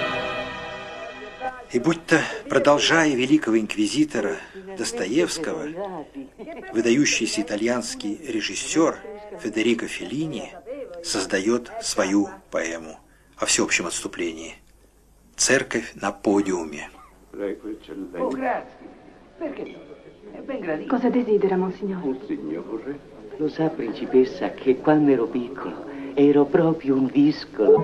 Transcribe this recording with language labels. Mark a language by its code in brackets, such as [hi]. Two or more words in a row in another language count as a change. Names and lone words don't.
[ru] И будто, продолжая великого инквизитора Достоевского, выдающийся итальянский режиссер Федерико Феллини создает свою поэму о всеобщем отступлении «Церковь на подиуме». [it] Cosa desidera, Monsignore? Signore, lo sa, principessa, che quando ero piccolo ero proprio un discolo.